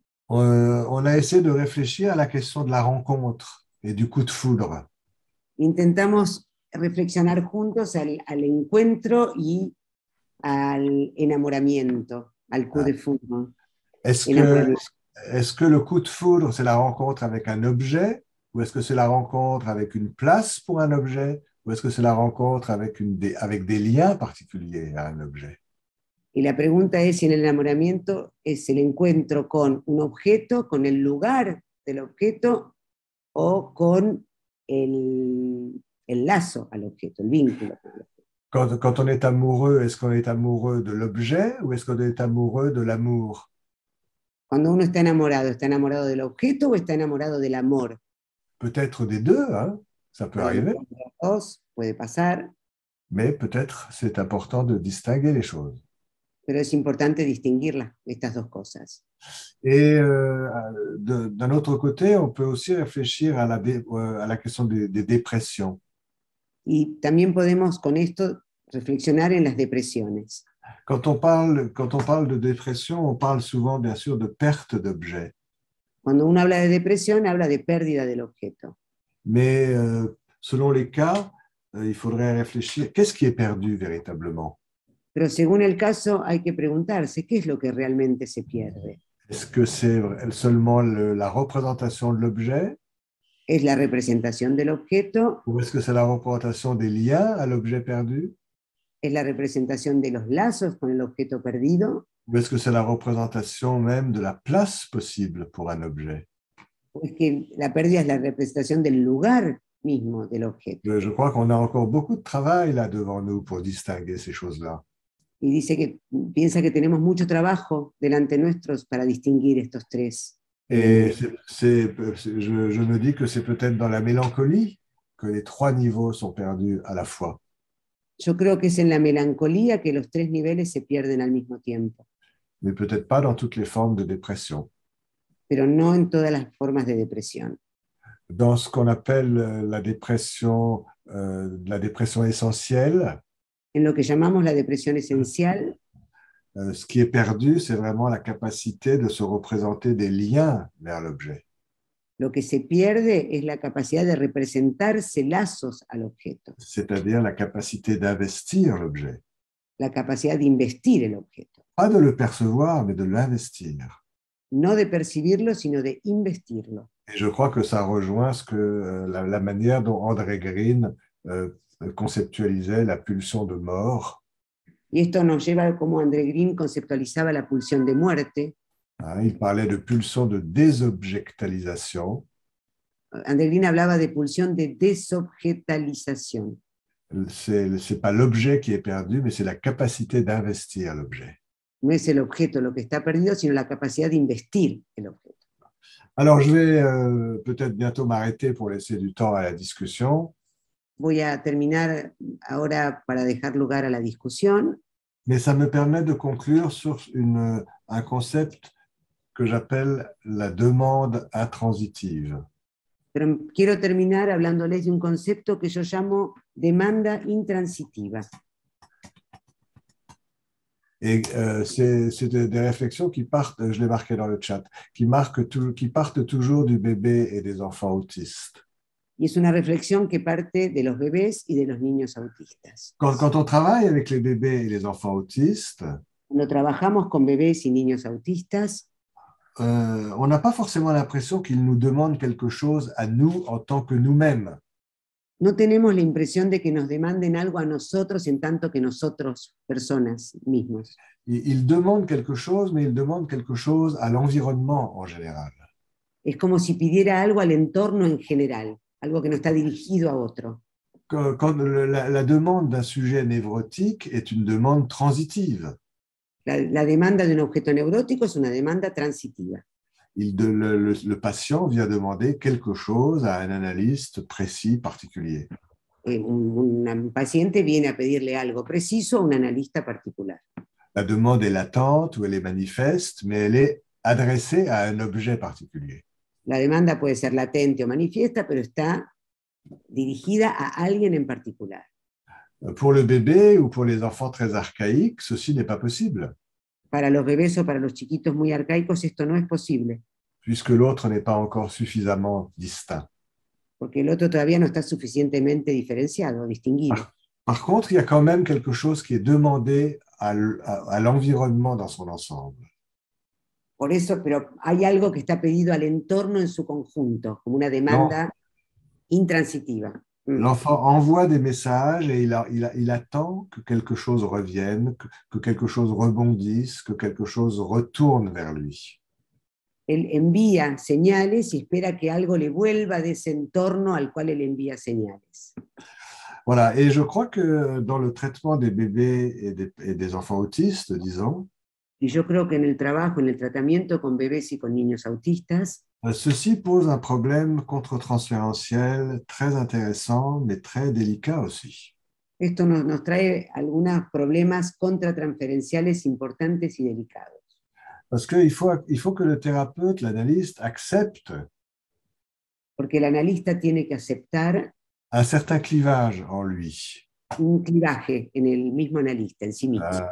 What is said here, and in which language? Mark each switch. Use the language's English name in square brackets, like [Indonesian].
[French] on a essayé de réfléchir à la question de la rencontre et du coup de foudre. [Spanish] intentamos reflexionar juntos al encuentro y al enamoramiento, al coup de foudre. [French] Est-ce que le coup de foudre, c'est la rencontre avec un objet, ou est-ce que c'est la rencontre avec une place pour un objet, ou est-ce que c'est la rencontre avec des liens particuliers à un objet? [Spanish] Y la pregunta es si en el enamoramiento es el encuentro con un objeto, con el lugar del objeto, o con el lazo al objeto, el vínculo. [French] Quand on est amoureux, est-ce qu'on est amoureux de l'objet ou est-ce qu'on est amoureux de l'amour? [Spanish] Cuando uno está enamorado del objeto o está enamorado del amor? [French] Peut-être des deux, hein? Ça peut arriver. [Spanish] Los dos, puede pasar. [French] Mais peut-être c'est important de distinguer les choses. [Spanish] Pero es importante distinguir estas dos cosas. [French] Et d'un autre côté, on peut aussi réfléchir à la question des dépressions. [Spanish] Y también podemos con esto reflexionar en las depresiones. [French] Quand on parle de dépression, on parle souvent, bien sûr, de perte d'objet. [Spanish] Cuando uno habla de depresión, habla de pérdida del objeto. [French] Mais selon les cas, il faudrait réfléchir. Qu'est-ce qui est perdu véritablement? [Spanish] Pero según el caso, hay que preguntarse qué es lo que realmente se pierde. [French] Est-ce que c'est seulement la représentation de l'objet? [Spanish] ¿Es la representación del objeto? [French] Ou est-ce que c'est la représentation des liens à l'objet perdu? [Spanish] ¿Es la representación de los lazos con el objeto perdido? [French] Ou est-ce que c'est la représentation même de la place possible pour un objet? [Spanish] ¿O es que la pérdida es la representación del lugar mismo del objeto? [French] Je crois qu'on a encore beaucoup de travail là devant nous pour distinguer ces choses-là. [Spanish] Y piensa que tenemos mucho trabajo delante nuestros para distinguir estos tres. [French] Et je me dis que c'est peut-être dans la mélancolie que les trois niveaux sont perdus à la fois. [Spanish] Yo creo que es en la melancolía que los tres niveles se pierden al mismo tiempo. [French] Mais peut-être pas dans toutes les formes de dépression. [Spanish] Pero no en todas las formas de depresión. [French] Dans ce qu'on appelle la dépression essentielle, [Spanish] En lo que llamamos la depresión esencial, [French] ce qui est perdu, c'est vraiment la capacité de se représenter des liens vers l'objet. [Spanish] lo que se pierde es la capacidad de representarse lazos al objeto, [French] C'est-à-dire la capacité d'investir l'objet. [Spanish] la capacidad de investir el objeto. [French] Pas de le percevoir, mais de l'investir. [Spanish] No de percibirlo, sino de investirlo. [French] Et je crois que ça rejoint la manière dont André Green conceptualisait la pulsion de mort. [Spanish] Y esto nos lleva a cómo André Green conceptualizaba la pulsión de muerte. [French] Il parlait de pulsion de désobjectalisation. [Spanish] André Green hablaba de pulsión de desobjetalización. [French] C'est pas l'objet qui est perdu, mais c'est la capacité d'investir l'objet. [Spanish] No es el objeto lo que está perdido, sino la capacidad de investir el objeto. [French] Alors, je vais peut-être bientôt m'arrêter pour laisser du temps à la discussion. [Spanish] Voy a terminar ahora para dejar lugar a la discusión. [French] Mais ça me permet de conclure sur un concept que j'appelle la demande intransitive. [Spanish] Pero quiero terminar hablándoles de un concepto que yo llamo demanda intransitiva. [French] Et c'est des réflexions qui partent, je l'ai marqué dans le chat, qui partent toujours du bébé et des enfants autistes. [Spanish] Y es una reflexión que parte de los bebés y de los niños autistas. [French] Quand on travaille avec les bébés et les enfants autistes, [Spanish] Cuando Cuando trabajamos con bebés y niños autistas, [French] on n'a pas forcément l'impression qu'ils nous demandent quelque chose à nous en tant que nous-mêmes. [Spanish] no tenemos la impresión de que nos demanden algo a nosotros en tanto que nosotros, personas mismos. [French] Ils demandent quelque chose, mais ils demandent quelque chose à l'environnement en général. [Spanish] Es como si pidiera algo al entorno en general, algo que no está dirigido a otro. [French] Quand la demande d'un sujet névrotique est une demande transitive. [Spanish] La demanda de un objeto neurótico es una demanda transitiva. [French] Le patient vient demander quelque chose à un analyste précis, particulier. [Spanish] Un paciente viene a pedirle algo preciso a un analista particular. [French] La demande est latente ou elle est manifeste, mais elle est adressée à un objet particulier. [Spanish] La demanda puede ser latente o manifiesta, pero está dirigida a alguien en particular. [French] Pour le bébé ou pour les enfants très archaïques, ceci n'est pas possible. [Spanish] Para los bebés o para los chiquitos muy arcaicos esto no es posible. [French] Puisque l'autre n'est pas encore suffisamment distinct. [Spanish] Porque el otro todavía no está suficientemente diferenciado, distinguido. [French] Par contre, il y a quand même quelque chose qui est demandé à l'environnement dans son ensemble. [Spanish] Por eso, pero hay algo que está pedido al entorno en su conjunto, como una demanda intransitiva. [French] L'enfant envoie des messages et il attend que quelque chose revienne, que quelque chose rebondisse, que quelque chose retourne vers lui. [Spanish] Él envía señales y espera que algo le vuelva de ese entorno al cual él envía señales. [French] Voilà, et je crois que dans le traitement des bébés et des enfants autistes, disons, [Spanish] Y yo creo que en el trabajo, en el tratamiento con bebés y con niños autistas, [French] ceci pose un problème contre-transférentiel très intéressant, mais très délicat aussi. [Spanish] esto nos trae algunos problemas contratransferenciales importantes y delicados. [French] Parce qu'il faut que le thérapeute, l'analyste, accepte [Spanish] Porque el analista tiene que aceptar [French] un certain clivage en lui. [Spanish] un clivaje en el mismo analista, en sí mismo.